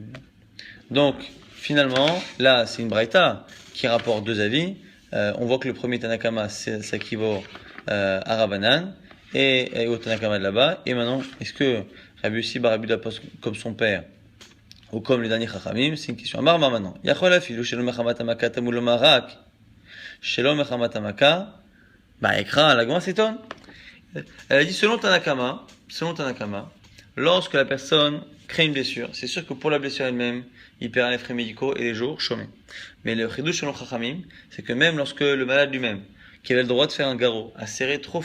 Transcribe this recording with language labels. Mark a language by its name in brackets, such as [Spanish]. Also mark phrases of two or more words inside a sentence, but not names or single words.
[French] Donc, finalement, là, c'est une Braïta qui rapporte deux avis. On voit que le premier Tanakama s'équivaut à Rabbanan et au Tanakama de là-bas. Et maintenant, est-ce que Rabbi Yossi bar Rabbi Yehuda pense comme son père ou comme les derniers chachamim, c'est une question. Amar maintenant. [Hebrew] יכול אפילו שלא מחמת המכה תלמוד לומר רק שלא מחמת המכה אקרא [French] la Gemara s'étonne. Elle a dit selon Tanakama, lorsque la personne crée une blessure, c'est sûr que pour la blessure elle-même, il paiera les frais médicaux et les jours chômés. Mais le chidouche selon Chachamim, c'est que même lorsque le malade lui-même, qui avait le droit de faire un garrot, a serré trop